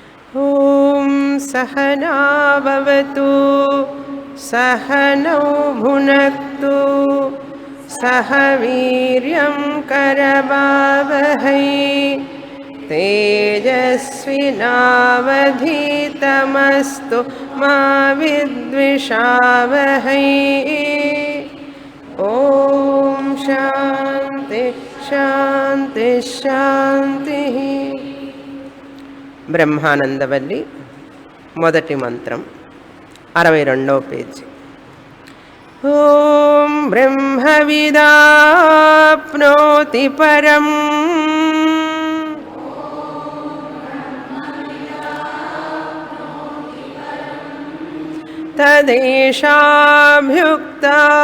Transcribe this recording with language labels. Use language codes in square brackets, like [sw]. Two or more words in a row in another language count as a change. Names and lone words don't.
[sa] ॐ सहना भवतु सहनौ भुनक्तु सह वीर्यं करवावहै तेजस्विनावधीतमस्तु मा विद्विषावहै ॐ शान्ति शान्ति शान्तिः [te] బ్రహ్మానందవల్లి మొదటి మంత్రం 62వ పేజీ. [sa] ఓం బ్రహ్మవిదాప్నోతి పరం తదేషాభ్యుక్తా